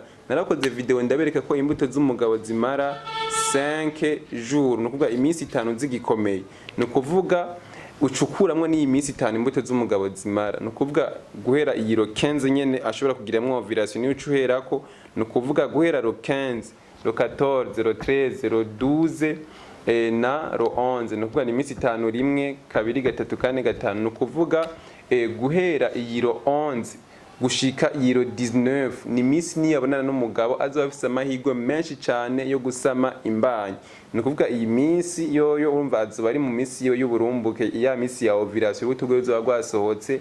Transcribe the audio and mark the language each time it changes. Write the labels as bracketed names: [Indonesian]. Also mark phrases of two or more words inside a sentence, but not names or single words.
[Rundi] Narakoze video ndabereka ko imbuto z'umugabo zimara 5 jours nukuvuga iminsi 5 zigikomeye. Nukuvuga ucukuramwe ni iminsi 5 imbuto z'umugabo zimara. Nukuvuga guhera iyi ro 15 nyene ashobora kugiramwe ovulation ni ucuherako. Nukuvuga guhera ro 15 ro 14 ro 13 ro 12 na ro 11 nukuvuga ni iminsi 5 rimwe kabiri gatatu kane gatanu. Nukuvuga guhera iyi ro 11 gushika iyi ro 19 ni iminsi niyabonana n'umugabo azoba afise amahirwe menshi cane yo gusama imbanyi. Nukuvuga iyi minsi yoyo urumva azoba ari mu minsi yo y'uburumbuke ya minsi ya ovulation ubuto bwe buzoba bwasohotse.